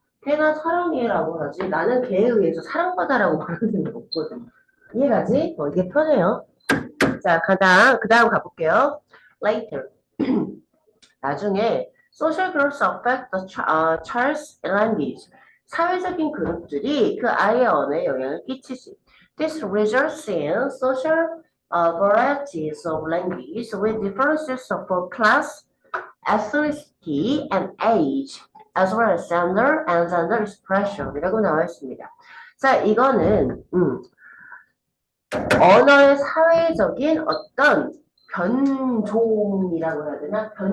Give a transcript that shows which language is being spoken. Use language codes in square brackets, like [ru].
[ko] 걔나 사랑해라고 하지. 나는 걔에 의해서 사랑받아라고 말하는 게 없거든. 이해가지? 이게 편해요. 자, 그 다음 가볼게요. [en] Later. [ko] 나중에 [en] social groups affect the child's language. [ko] 사회적인 그룹들이 그 아이의 언어에 영향을 끼치지. [en] This results in social varieties of language with differences for class, ethnicity, and age, as well as gender and gender expression [ko] 이라고 나와 있습니다. 자, 이거는 언어의 사회적인 어떤 변종이라고 해야 되나?